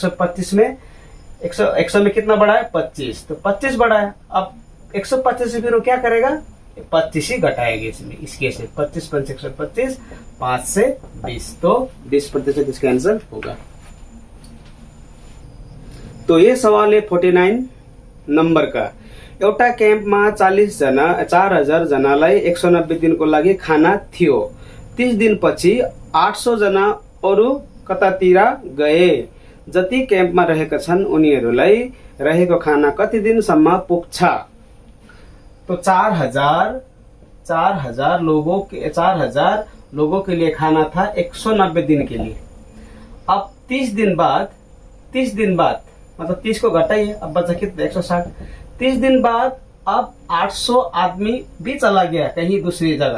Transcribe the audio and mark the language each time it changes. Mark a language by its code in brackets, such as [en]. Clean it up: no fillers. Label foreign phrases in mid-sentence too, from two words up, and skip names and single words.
[hi] 125 में 100 में कितना बढ़ा है, 25, तो 25 बढ़ा है। अब 125 से फिर वो क्या करेगा, 25 ही घटाएगा इसमें, इस केस में 25 5 125, 5 से 20, तो 20% इसका आंसर होगा। तो ये सवाल है 49 नंबर का। [ne] एउटा क्याम्पमा 4,000 जनालाई 190 दिनको लागि खाना थियो। 30 दिनपछि 800 जना अरू कतातिर गए। जति क्याम्पमा रहेका छन् उनीहरूलाई रहेको खाना कति दिनसम्म पुग्छ। [hi] तो 4,000 लोगों के लिए खाना था 190 दिन के लिए। अब 30 दिन बाद मतलब 30 को घटाइए, अब बचा कितना, 160। 30 दिन बाद अब 800 आदमी भी चला गया कहीं दूसरी जगह।